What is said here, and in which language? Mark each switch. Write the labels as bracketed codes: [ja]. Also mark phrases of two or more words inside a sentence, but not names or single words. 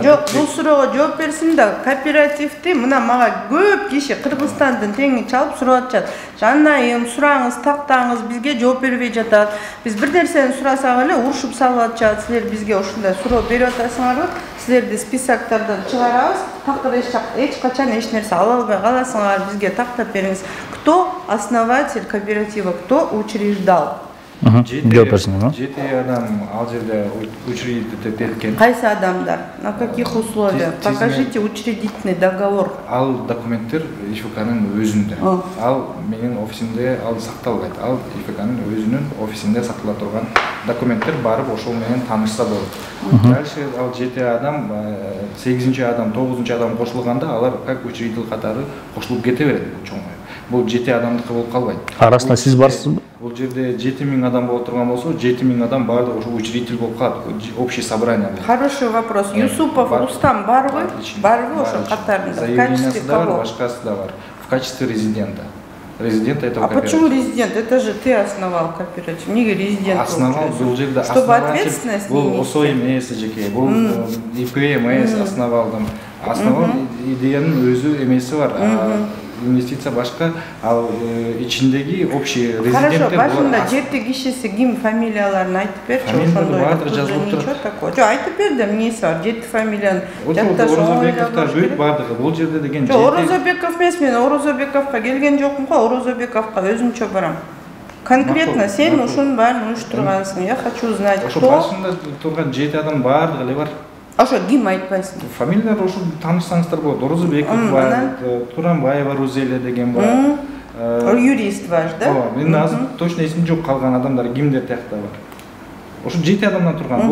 [ky] Жок, бул суроого жооп берсин да. Кооперативди мына мага көп киши Кыргызстандын теңин чалып сурап атышат. Жанайым, сураңыз, тактаңыз, бизге жооп бербей жатат. Биз бир нерсени сурасак эле урушуп салып атышат. Силер бизге ушундай суроо берип атасыңарбы? Силерди списоктордон чыгарабыз. Такыр эч качан эч нерсе ала албай каласыңар, бизге тактап бериңиз. [ru] Кто основатель кооператива, кто учреждал? [ky] Жети адам ал жерде учредитель эткен. Кайсы адамдар? [ru] На каких условиях? Покажите учредительный договор. [ky] Ал документтер ИФКнын өзүндө. Ал менин офисимде ал сакталбайт. Ал ИФКнын өзүнүн офисинде сактала турган документтер барып ошол менен таанышса болот. Дальше ал 7 адам, 8 адам, 9 адам кошулганда алар [ru] как учредитель [ky] катары кошулуп кете берет чоңой. Бул 7 адамдыкы болуп калбайт. Арасында сиз барсызбы? Бул жерде 7000 адам боло турган болсо, 7000 адам баардыгы ошо учредитель болуп калат. [ru] Общее собрание. Хороший вопрос. [ky] Юсупов Рустам барбы? Барбы ошо катарында? [ru] В качестве кого? [ky] Башкасы да бар. [ru] В качестве резидента. Резидент этого кооператива. А почему резидент? Это же ты основал кооператив. [ky] Неге резидент? Основал бул жерде. [ru] Чтобы ответственность не нести. [ky] Бул ОСО эмес жеке. Бул ИП эмес основалдым. Основал идеянын өзү эмеси бар. Инвестиция башка, ал ичиндеги общий резиденттер. Хорошо, башында 7 кишиси ким, фамилияларын айтып берчи. Фамилиялар баардыгы жазылып турат. [ru] Ничего такого. [ky] Жок, айтып бер да, эмнеси бар? 7 фамилияны Орозобековдор бүт баардыгы. Бул жерде деген 7. Орозобеков эмес, мен Орозобековго келген жокмун го, Орозобековго өзүмчө барам. Конкретно сен ушунун баарын уюштургансың. [ru] Я хочу знать, кто. [ky] Ошо башында турган 7 адам баардыгы эле бар. Ошо ким айтпайсың? Фамилиялар ошо таанышсаңыздар болот. Орозобеков бар, Туранбаева Рузеля деген бар. [ru] Юрист ваш, да? [ky] Ооба, мен азыр точно эсимде жок калган адамдар кимдер тиякта бар. Ошо 7 адамдан турган.